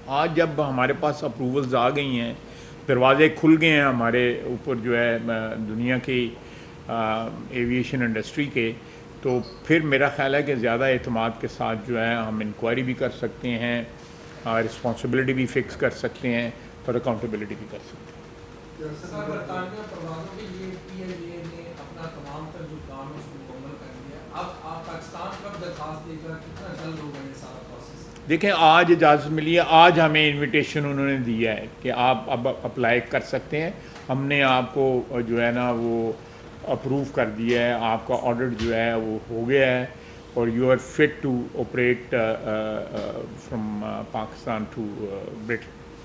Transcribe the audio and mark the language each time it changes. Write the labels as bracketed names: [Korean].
[Urdu] آج جب ہمارے پاس اپروولز آ گئی ہیں، دروازے کھل گئے ہیں ہمارے اوپر جو ہے دنیا کی ایویشن انڈسٹری کے، تو پھر میرا خیال ہے کہ زیادہ اعتماد کے ساتھ جو ہے ہم انکوائری بھی کر سکتے ہیں، رسپانسبلٹی بھی فکس کر سکتے ہیں اور اکاؤنٹیبلٹی بھی کر سکتے ہیں. سر برطانیہ پروازوں کے لیے PIA نے اپنا تمام تر جو کام ہے اس کو مکمل کر لیا. اب آپ پاکستان کب درخواست درخواست دے کر کتنا جلد ہوگا یہ سارا پروسیس؟ دیکھیں آج اجازت ملی ہے, آج ہمیں انویٹیشن انہوں نے دیا ہے کہ آپ اب اپلائی کر سکتے ہیں. ہم نے آپ کو جو ہے نا وہ اپروو کر دیا ہے, آپ کا آڈر جو ہے وہ ہو گیا ہے اور [English] You are fit to operate from Pakistan to Britain.